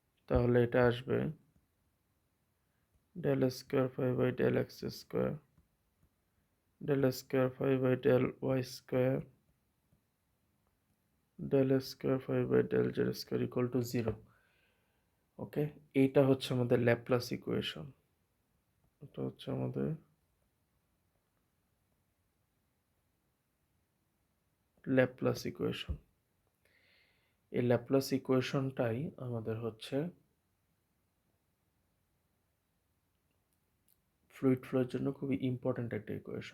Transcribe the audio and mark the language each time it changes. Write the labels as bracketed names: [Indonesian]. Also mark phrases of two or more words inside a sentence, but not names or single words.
[Bangla] তাহলে এটা আসবে [English] del square 5 by del x square del square 5 by del y square del square 5 by del z square equal to 0. [Bangla] ওকে, এইটা হচ্ছে আমাদের [English] Laplace equation. [Bangla] এটা হচ্ছে আমাদের [English] Laplace equation. [Bangla] এই [English] Laplace equationটাই [Bangla] আমাদের হচ্ছে [English] fluid flow [Bangla] জন্য খুবই ইম্পর্ট্যান্ট একটা ইকুয়েশন।